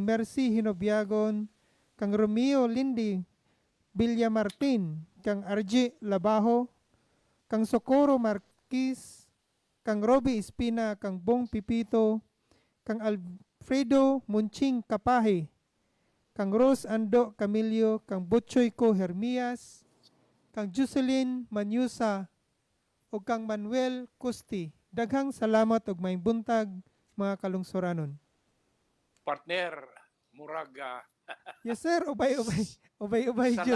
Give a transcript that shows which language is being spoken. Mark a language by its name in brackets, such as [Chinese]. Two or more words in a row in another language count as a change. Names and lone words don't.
[Cebuano] Mercy Hinobiagon, kang Romeo Lindy Villamartin, kang RJ Labajo, kang Socorro Marquez, kang Roby Espina, kang Bong Pipito, kang Alfredo Munching Kapahe, kang Rose Ando Camilio, kang Butchoy Ko Hermias, kang Jocelyn Manyusa, o kang Manuel Custi. Daghang salamat og maayong buntag, mga kalungsuranon. Partner Muraga. [English] Yes sir, [Cebuano] ubay-ubay. Ubay-ubay jud.